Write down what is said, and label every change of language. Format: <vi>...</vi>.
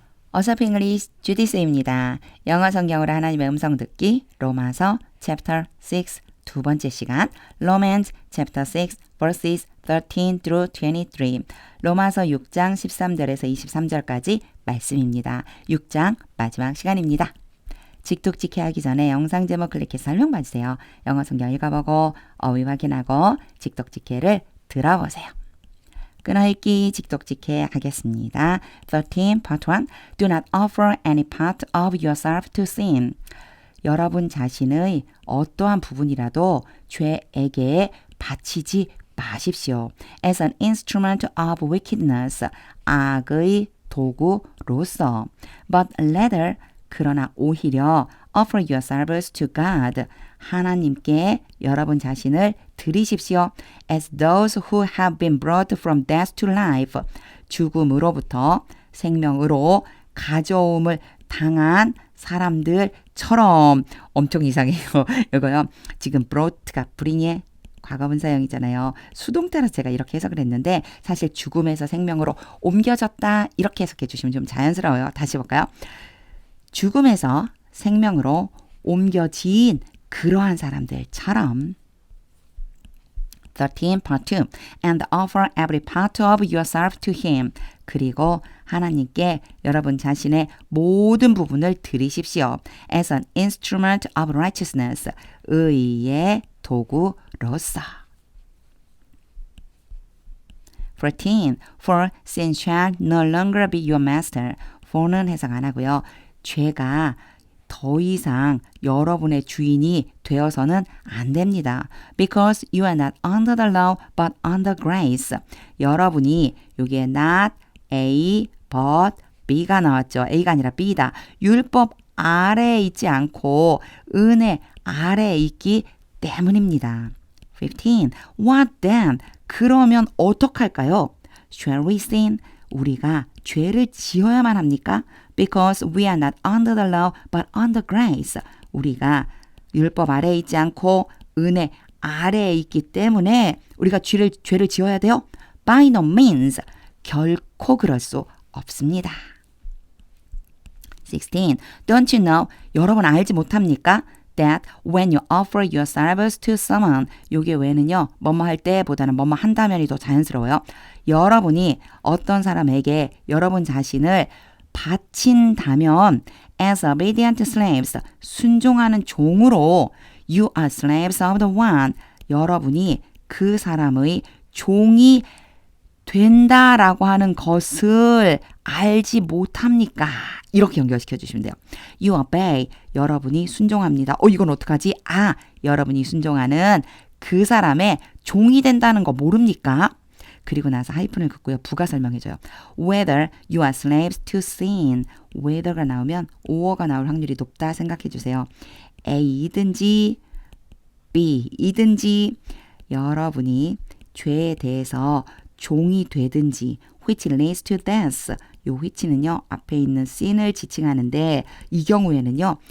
<ko>어서피 잉글리시 주디스입니다. 영어 성경으로 하나님의 음성 듣기 로마서 chapter 6 두 번째 시간</ko> <en>Romans chapter 6 verses 13 through 23</en> <ko>로마서 6장 13절에서 23절까지 말씀입니다. 6장 마지막 시간입니다. 직독직해 하기 전에 영상 제목 클릭해서 설명 봐주세요. 영어 성경 읽어보고 어휘 확인하고 직독직해를 들어보세요. 끊어읽기 직독직해 하겠습니다.</ko> <en>13 part 1 Do not offer any part of yourself to sin.</en> <ko>여러분 자신의 어떠한 부분이라도 죄에게 바치지 마십시오.</ko> <en>As an instrument of wickedness.</en> <ko>악의 도구로서.</ko> <en>But rather</en> <ko>그러나 오히려</ko> <en>offer yourselves to God.</en> <ko>하나님께 여러분 자신을 드리십시오.</ko> <en>As those who have been brought from death to life.</en> <ko>죽음으로부터 생명으로 가져옴을 당한 사람들처럼. 엄청 이상해요. 이거요. 지금 brought가 bring의 과거분사형이잖아요. 수동태라서 제가 이렇게 해석을 했는데 사실 죽음에서 생명으로 옮겨졌다 이렇게 해석해 주시면 좀 자연스러워요. 다시 볼까요? 죽음에서 생명으로 옮겨진 그러한 사람들처럼</ko> <en>13 part 2 And offer every part of yourself to him.</en> <ko>그리고 하나님께 여러분 자신의 모든 부분을 드리십시오.</ko> <en>As an instrument of righteousness.</en> <ko>의의 도구로서.</ko> <en>14 For sin shall no longer be your master.</en> <ko>for는 해석 안 하고요. 죄가 더 이상 여러분의 주인이 되어서는 안 됩니다.</ko> <en>Because you are not under the law but under grace.</en> <ko>여러분이 여기에 not A but B가 나왔죠. A가 아니라 B다. 율법 아래에 있지 않고 은혜 아래에 있기 때문입니다.</ko> <en>15. What then?</en> <ko>그러면 어떡할까요?</ko> <en>Shall we sin?</en> <ko>우리가 죄를 지어야만 합니까?</ko> <en>Because we are not under the law but under grace.</en> <ko>우리가 율법 아래에 있지 않고 은혜 아래에 있기 때문에 우리가 죄를 지어야 돼요?</ko> <en>By no means.</en> <ko>결코 그럴 수 없습니다.</ko> <en>16. Don't you know?</en> <ko>여러분 알지 못합니까?</ko> <en>That when you offer yourselves to someone,</en> <ko>요게 왜는요, 뭐뭐 할 때보다는 뭐뭐 한다면이 더 자연스러워요. 여러분이 어떤 사람에게 여러분 자신을 바친다면</ko> <en>as obedient slaves,</en> <ko>순종하는 종으로</ko> <en>you are slaves of the one,</en> <ko>여러분이 그 사람의 종이 된다라고 하는 것을 알지 못합니까? 이렇게 연결시켜 주시면 돼요.</ko> <en>You obey,</en> <ko>여러분이 순종합니다. 이건 어떡하지? 여러분이 순종하는 그 사람의 종이 된다는 거 모릅니까? 그리고 나서 하이픈을 긋고요. 부가 설명해줘요.</ko> <en>Whether you are slaves to sin.</en> <ko>whether가 나오면 or가 나올 확률이 높다 생각해 주세요. A이든지 B이든지 여러분이 죄에 대해서 종이 되든지</ko> <en>which leads to death.</en> <ko>요 which는요. 앞에 있는 sin을 지칭하는데 이 경우에는요.</ko>